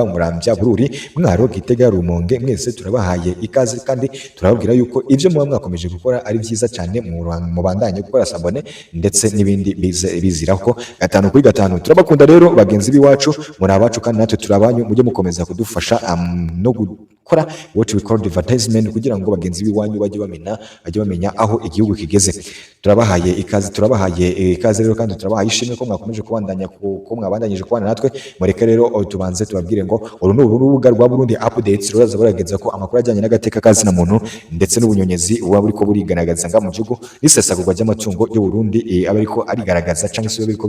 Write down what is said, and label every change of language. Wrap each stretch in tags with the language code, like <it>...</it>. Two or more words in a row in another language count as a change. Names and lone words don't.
<rn>Muramvya Bururi Mwaro Gitega Rumonge mwese turabahaye ikaze kandi turababwira yuko ivyo muba mwakomeje gukora ari vyiza cyane mu bandanye gukora sabone ndetse n'ibindi bizirako 5 kuri 5 turabakunda rero bagenzi biwacu muri abacu kandi natwe turabanyu mujye mukomeza kudufasha no gukora</rn> <en>what we call advertisement</en> <rn>kugira ngo bagenzi biwanyu bajye bamenya aho igihugu kigeze turabahaye ikaze rero kandi turabahaye ishimwe ko mwakomeje mwabandanyije kubana natwe mureke rero tubanze tubabwire ngo uru ni urubuga rwa Burundi Updates ruraza burageza ko amakuru ajyanye n'agateka kazi na muntu ndetse n'ubunyonyezi uba buriko burigaragaza nga mu gihugu n'isesagurwa ry'amatungo y'u Burundi aba ariko arigaragaza cyangwa se biriko</rn>